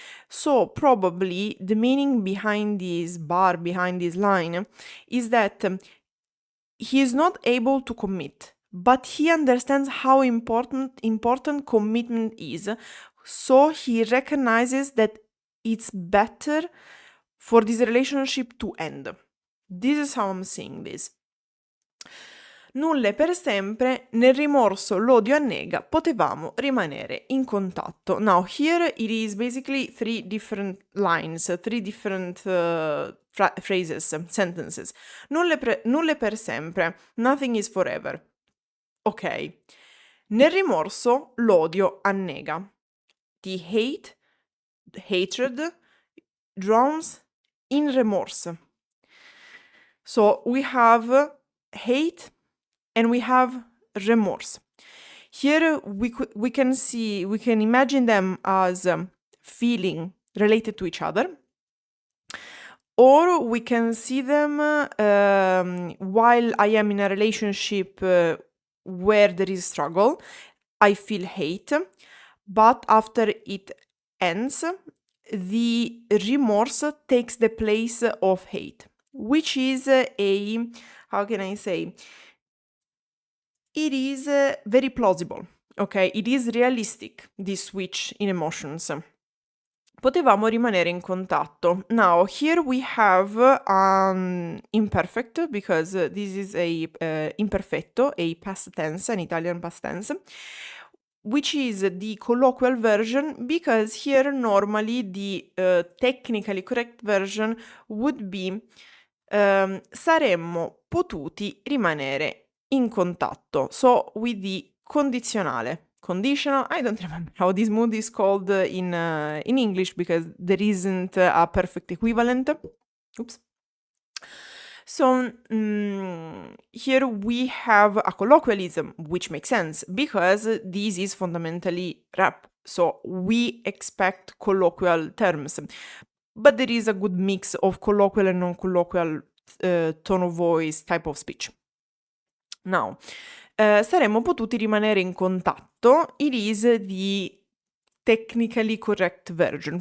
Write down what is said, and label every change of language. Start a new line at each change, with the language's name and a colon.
English: So probably the meaning behind this bar, behind this line, is that he is not able to commit, but he understands how important commitment is. So he recognizes that it's better for this relationship to end. This is how I'm seeing this.
Italian: Nulla è per sempre, nel rimorso l'odio annega, potevamo rimanere in contatto.
English: Now here it is basically three different lines, three different phrases, sentences.
Italian: Nulla è per sempre,
English: nothing is forever.
Italian: Ok. Nel rimorso l'odio annega.
English: The hatred drowns in remorse. So we have hate and we have remorse. Here we can imagine them as feeling related to each other, or we can see them while I am in a relationship where there is struggle, I feel hate, but after it ends, the remorse takes the place of hate, which is how can I say? It is very plausible, ok? It is realistic, this switch in emotions.
Italian: Potevamo rimanere in contatto.
English: Now, here we have an imperfect, because this is a imperfetto, a past tense, an Italian past tense, which is the colloquial version, because here normally the technically correct version would be
Italian: saremmo potuti rimanere in contatto.
English: So with the condizionale. Conditional, I don't remember how this mood is called in English because there isn't a perfect equivalent. Oops. So here we have a colloquialism, which makes sense because this is fundamentally rap. So we expect colloquial terms, but there is a good mix of colloquial and non-colloquial tone of voice type of speech.
Italian: Now, saremmo potuti rimanere in contatto.
English: It is the technically correct version.